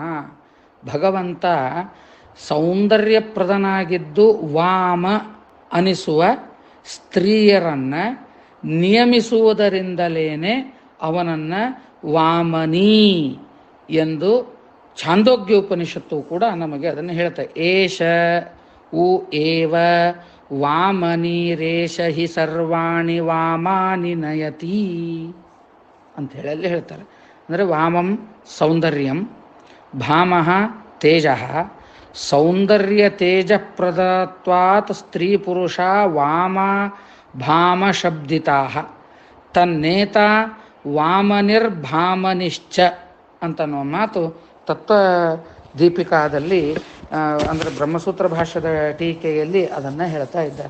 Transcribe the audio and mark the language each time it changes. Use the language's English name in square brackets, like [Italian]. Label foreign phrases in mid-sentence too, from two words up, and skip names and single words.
[Kannada] ಭಗವಂತ ಸೌಂದರ್ಯಪ್ರದನಾಗಿದ್ದು ವಾಮ ಅನಿಸುವ ಸ್ತ್ರೀಯರನ್ನು ನಿಯಮಿಸುವುದರಿಂದಲೇ ಅವನನ್ನು ವಾಮನೀ ಎಂದು ಛಾಂದೋಗ್ಯ ಉಪನಿಷತ್ತು ಕೂಡ ನಮಗೆ ಅದನ್ನು ಹೇಳ್ತಾರೆ. [Sanskrit] ಏಷ ಉ ಏವ ವಾಮನೀರೇಷ ಹಿ ಸರ್ವಾಣಿ ವಾಮಾನಿ ನಯತಿ [Kannada] ಅಂಥೇಳಿ ಅಲ್ಲಿ ಹೇಳ್ತಾರೆ. [Sanskrit] ಅಂದರೆ ವಾಮಂ ಸೌಂದರ್ಯಂ, ಭಾಮಃ ತೇಜ, ಸೌಂದರ್ಯ ತೇಜ ಪ್ರದತ್ವಾತ್ ಸ್ತ್ರೀ ಪುರುಷ ವಾಮ ಭಾಮ ಶಬ್ದಿತಾ ತನ್ನೇತ ವಾಮನಿರ್ಭಾಮನಿಶ್ಚ [Kannada] ಅಂತನ್ನೋ ಮಾತು ತತ್ವ ದೀಪಿಕಾದಲ್ಲಿ ಅಂದರೆ ಬ್ರಹ್ಮಸೂತ್ರ ಭಾಷ್ಯದ ಟೀಕೆಯಲ್ಲಿ ಅದನ್ನು ಹೇಳ್ತಾ ಇದ್ದಾರೆ.